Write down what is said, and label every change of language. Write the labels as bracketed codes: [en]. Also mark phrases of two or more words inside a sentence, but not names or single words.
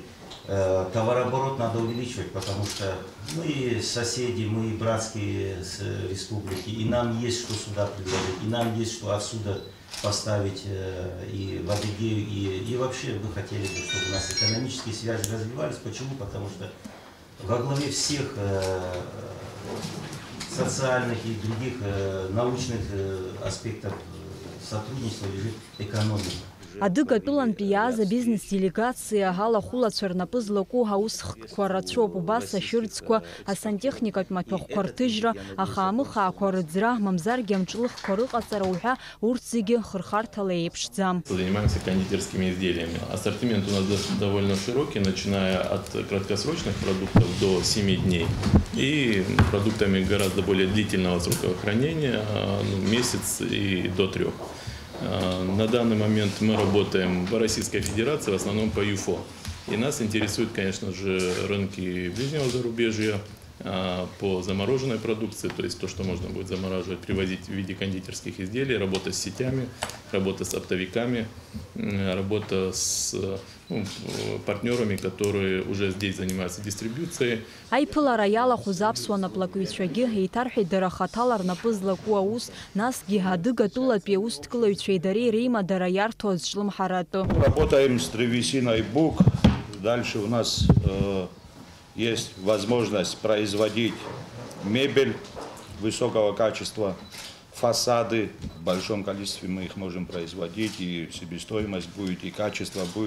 [ru] Товарооборот надо увеличивать, потому что мы соседи, мы братские республики, и нам есть что сюда предложить, и нам есть что отсюда поставить и в Адыгею, и вообще мы хотели бы, чтобы у нас экономические связи развивались. Почему? Потому что во главе всех социальных и других научных аспектов сотрудничества лежит экономика. [ab] Адыгатәылан пиаза бизнес-делегация ҳалахәылацәа рнапы злаку ҳаусхкқәа рацәоуп, убас ашәырӡқәа, асантехникатә маҭәахәқәа рҭыжьра, ахаамыхаақәа рыӡра, мамзаргьы амҿлыхқәа рыҟаҵара уҳәа урҭ зегьы хырхарҭала еиԥшӡам. [ru] Занимаемся кондитерскими изделиями. Ассортимент у нас довольно широкий, начиная от краткосрочных продуктов до 7 дней и продуктами гораздо более длительного срока хранения, месяц и до 3. На данный момент мы работаем в Российской Федерации, в основном по ЮФО. И нас интересуют, конечно же, рынки ближнего зарубежья по замороженной продукции, то есть то, что можно будет замораживать, привозить в виде кондитерских изделий, работа с сетями, работа с оптовиками, работа с партнерами, которые уже здесь занимаются дистрибуцией. [ab] Аиԥылара иалахәыз аԥсуа наплакҩцәагьы еиҭарҳәеит дара хаҭала рнапы злаку аус, насгьы адыгатәылатәи аусҭкылаҩцәеи дареи реимадара иарҭо азҿлымҳаратәы. [ru] Работаем с древесиной бук. Дальше у нас есть возможность производить мебель высокого качества, фасады. В большом количестве мы их можем производить, и себестоимость будет, и качество будет.